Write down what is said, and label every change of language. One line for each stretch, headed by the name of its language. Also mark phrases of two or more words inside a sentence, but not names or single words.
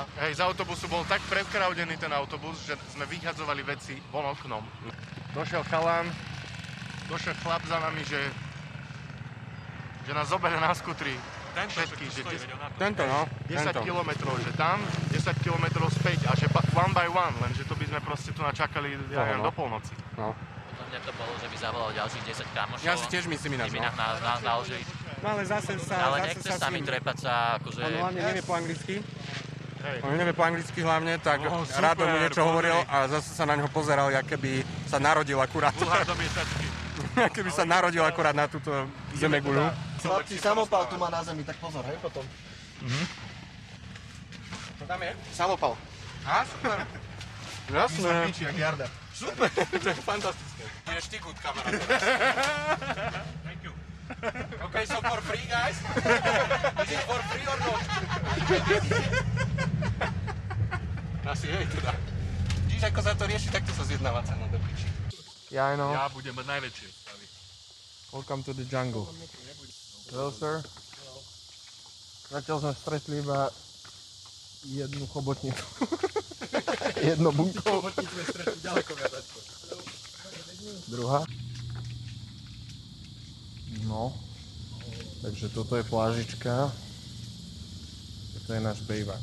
Slovak: Hej, z autobusu bol tak prekraudený ten autobus, že sme vyhadzovali veci von oknom. Došiel chalán, došiel chlap za nami, že nás zoberie na skutri. Všetky, že Tento, no. 10 kilometrov, že tam, 10 kilometrov späť a že
English: one by one,
Slovak: lenže to by sme proste tu načakali do polnoci. No. Podľa mňa to bolo, že by zavolal ďalších 10 kamošov. Ja si tiež myslím ináč, by nás naložili. No ale zase sa... Ale nechce sa mi trepať sa, akože... On hlavne nevie po anglicky. On nevie po anglicky hlavne, tak rád mu niečo hovoril a zase sa na ňo pozeral, jak keby sa narodil akurát. Jak keby sa narodil akurát na túto zemeguľu. Chlapci, samopal tu má na zemi, tak pozor, hej, potom. Čo tam je? Samopal. Á, super. Jasné. My sa jak Jarda. Super, to je fantastické. Budeš ty good, kamarát.
English: Thank you. Okay, so for free, guys? Is it for free or not?
Slovak: Asi hej, teda. Vidíš, ako sa to rieši, takto sa zjednáva cena do piči. Ja, no. Ja budem mať najväčšie stavy.
English: Welcome to the jungle. Hello, sir.
Slovak: Zatiaľ sme stretli iba jednu chobotnicu. Jedno bunko. Chobotnicu sme stretli ďaleko viac. Druhá. No. Takže toto je plážička. Toto je náš bejvak.